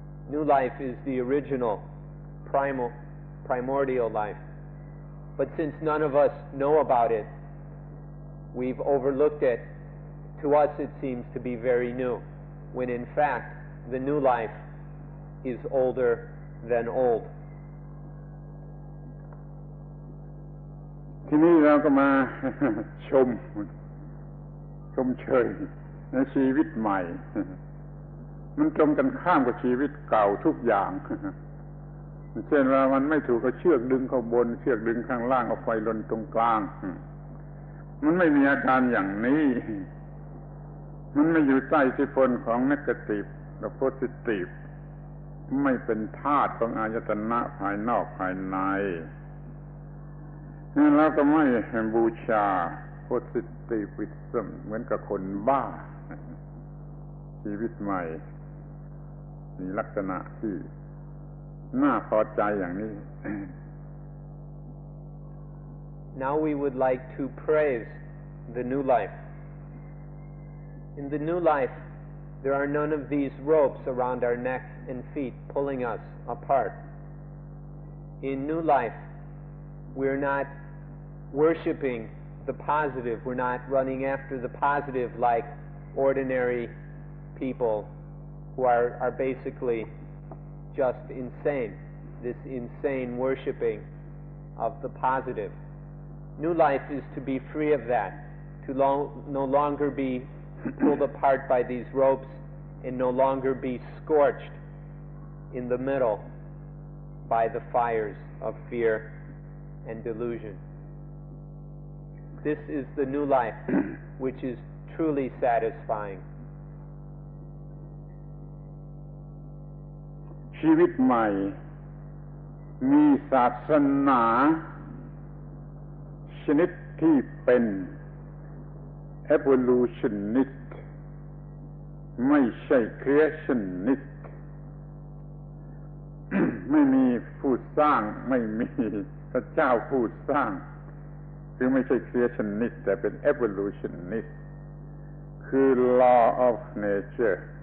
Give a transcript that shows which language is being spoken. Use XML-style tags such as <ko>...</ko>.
<en>New life is the original, primordial life. But since none of us know about it, we've overlooked it. To us it seems to be very new, when in fact the new life is older than old.</en> <th>ทีนี้เราก็มา ชมเชยในชีวิตใหม่ มันตรงกันข้ามกับชีวิตเก่าทุกอย่าง เช่นว่ามันไม่ถูกเอาเชือกดึงเข้าบนเชือกดึงข้างล่างเอาไฟลนตรงกลาง มันไม่มีอาการอย่างนี้ มันไม่อยู่ใต้อิทธิพลของ negative และ positive ไม่เป็นธาตุของอายตนะภายนอกภายในแล้วก็ไม่บูชา positivism เหมือนกับคนบ้า ชีวิตใหม่มีลักษณะที่น่าพอใจอย่างนี้</th> <en>Now we would like to praise the new life. In the new life, there are none of these ropes around our neck and feet pulling us apart. In new life, we're not worshiping the positive. We're not running after the positive like ordinary people who are basically just insane. This insane worshiping of the positive. New life is to be free of that, to no longer be pulled apart by these ropes and no longer be scorched in the middle by the fires of fear and delusion. This is the new life, which is truly satisfying.</en> <th>ชีวิตใหม่มีศาสนาชนิดที่เป็น evolutionist ไม่ใช่ creationist ไม่มีผู้สร้างไม่มีพระเจ้าผู้สร้างคือไม่ใช่ creationist แต่เป็น evolutionist คือ</th> <en>law of nature</en>